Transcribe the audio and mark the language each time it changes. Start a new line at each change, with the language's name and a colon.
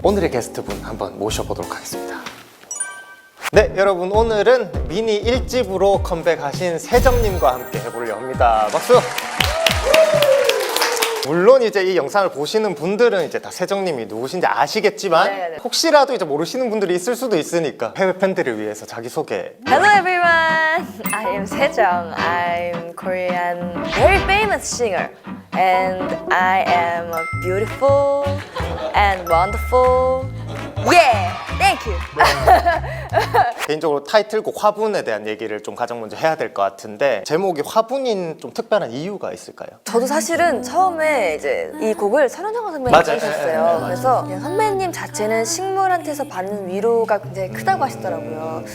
Korean: 오늘의 게스트 분 한번 모셔보도록 하겠습니다. 네, 여러분, 오늘은 미니 1집으로 컴백하신 세정님과 함께 해보려 합니다. 박수! 물론 이제 이 영상을 보시는 분들은 이제 다 세정님이 누구신지 아시겠지만 네네. 혹시라도 이제 모르시는 분들이 있을 수도 있으니까 해외 팬들을 위해서 자기소개.
English: Hello everyone, I am Sejong. I'm Korean very famous singer and I am a beautiful and wonderful. Yeah, thank you.
Korean: 개인적으로 타이틀곡 화분에 대한 얘기를 좀 가장 먼저 해야 될 것 같은데, 제목이 화분인 좀 특별한 이유가 있을까요? 저도 사실은 처음에 이제 이 곡을 선현정 선배님이 맞아요. 써주셨어요. 맞아요. 그래서 그냥 선배님 자체는 식물한테서 받는 위로가 굉장히 크다고 하시더라고요.